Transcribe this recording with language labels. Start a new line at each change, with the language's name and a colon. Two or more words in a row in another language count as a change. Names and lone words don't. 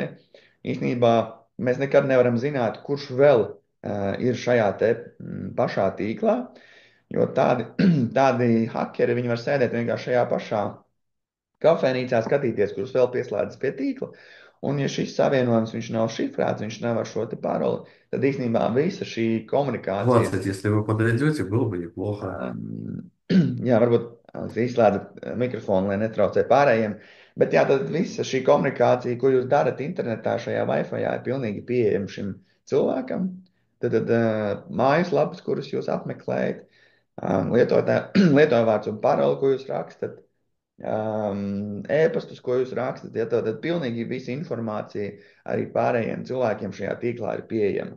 Latvian: Īsnībā mēs nekad nevaram zināt, kurš vēl ir šajā te pašā tīklā, jo tādi hakeri, viņi var sēdēt vienkārši šajā pašā kafejnīcā, skatīties, kurus vēl pieslēdzas pie tīkla. Un, ja šis savienojums viņš nav šifrēts, viņš nav ar šo te paroli, tad īstenībā visa šī komunikācija.
Russian: 20, если вы подойдете, было бы неплохо.
Latvian: Jā, varbūt izslēdzat mikrofonu, lai netraucē pārējiem. Bet jā, tad visa šī komunikācija, ko jūs darat internetā šajā Wi-Fi, ir pilnīgi pieejama šim cilvēkam. Tad mājaslapas, kuras jūs apmeklējat, lietotājvārds un paroli, ko jūs rakstat, e-pastus, ko jūs rakstat, ja tad pilnīgi visa informācija arī pārējiem cilvēkiem šajā tīklā ir pieejama.